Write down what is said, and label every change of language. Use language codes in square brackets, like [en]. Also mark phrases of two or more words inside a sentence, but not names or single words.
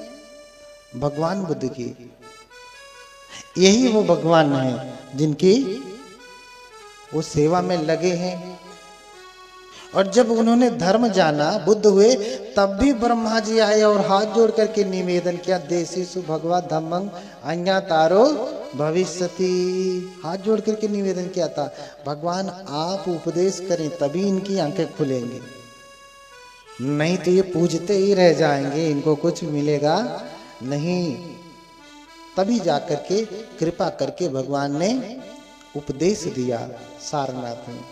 [hi] भगवान बुद्ध की। यही वो भगवान हैं जिनकी वो सेवा में लगे हैं। और जब उन्होंने धर्म जाना, बुद्ध हुए, तब भी ब्रह्मा जी आए और हाथ जोड़ करके निवेदन किया, [pi] देशीसु भगवा धम्मं अन्या तारो भविष्यति। [hi] हाथ जोड़ करके निवेदन किया था, भगवान आप उपदेश करें तभी इनकी आंखें खुलेंगी, नहीं तो ये पूजते ही रह जाएंगे, इनको कुछ मिलेगा नहीं। तभी जाकर के कृपा करके भगवान ने उपदेश दिया सारनाथ में।